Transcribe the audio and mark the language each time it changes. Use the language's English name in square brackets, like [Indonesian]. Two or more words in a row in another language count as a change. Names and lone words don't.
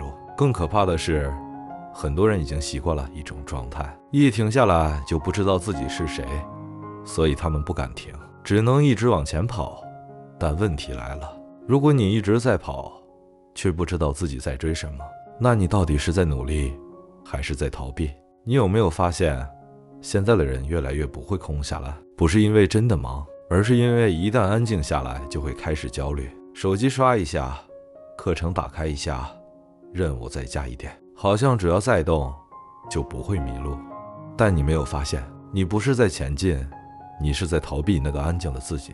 [Chinese] 更可怕的是，很多人已经習慣了一种狀態，一停下來就不知道自己是誰，所以他们不敢停，只能一直往前跑。但問題來了，如果你一直在跑，卻不知道自己在追什麼，那你到底是在努力，還是在逃避？你有沒有發現，現在的人越來越不會空下來，不是因為真的忙，而是因為一旦安靜下來，就會開始焦慮。手機刷一下，課程打開一下，任務再加一點，好像只要再動，就不會迷路。但你沒有發現，你不是在前進，你是在逃避那個安靜的自己。